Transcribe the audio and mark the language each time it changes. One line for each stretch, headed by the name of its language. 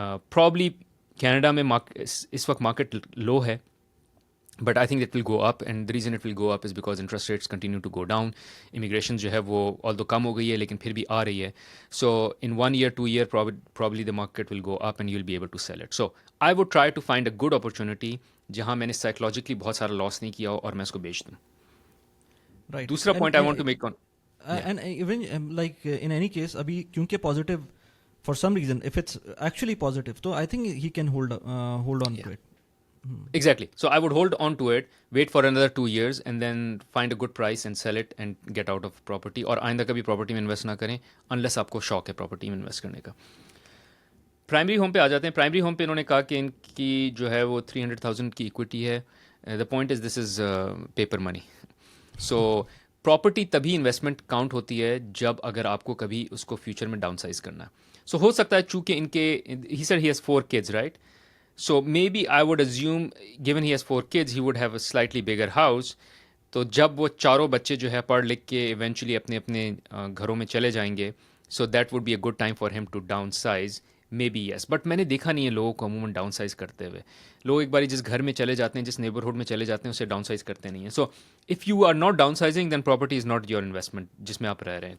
English: probably
Urdu: Canada میں اس وقت market لو ہے,
English: But I think it will go up, and the reason it will go up is because interest rates continue to go down.
Urdu: Immigration جو ہے وہ آلدو کم ہو گئی ہے لیکن پھر بھی آ رہی ہے.
English: So in 1 year 2 year probably the market will go up and you'll be able to sell it. So I would try to find a good opportunity
Urdu: جہاں میں نے سائیکولوجیکلی بہت سارا لاس نہیں کیا ہو اور میں اس کو بیچ دوں.
English: Right.
Urdu: دوسرا point
English: I want to make on and even like in any case
Urdu: ابھی کیونکہ
English: positive for some reason if it's actually positive تو I think he can hold on to it. Exactly. So I would hold on to it, wait for another 2 years and then find a good price and sell it and get out of property.
Urdu: اور آئندہ کبھی property میں invest نہ کریں unless آپ کو شوق ہے پراپرٹی میں انویسٹ کرنے کا. پرائمری ہوم پہ آ جاتے ہیں. پرائمری ہوم پہ انہوں نے کہا کہ ان کی جو ہے وہ 300,000 کی ایکویٹی ہے.
English: The point is this is paper money.
Urdu: So property تبھی انویسٹمنٹ کاؤنٹ ہوتی ہے جب اگر آپ کو کبھی اس کو فیوچر میں ڈاؤن سائز کرنا ہے. سو ہو سکتا ہے چونکہ ان کے
English: he said he has 4 kids,
Urdu: right.
English: So maybe I would assume, given he has 4 kids, he would have a slightly bigger house.
Urdu: تو جب وہ چاروں بچے جو ہے پڑھ لکھ کے ایونچولی اپنے اپنے گھروں میں چلے جائیں گے,
English: so that would be a good time for him to downsize. Maybe yes.
Urdu: But میں نے دیکھا نہیں ہے لوگوں کو عموماً ڈاؤن سائز کرتے ہوئے. لوگ ایک باری جس گھر میں چلے جاتے ہیں, جس نیبرہڈ میں چلے جاتے ہیں, اسے ڈاؤن سائز کرتے نہیں ہیں.
English: so if you are not downsizing then property is not your investment
Urdu: جس میں آپ رہ رہے ہیں.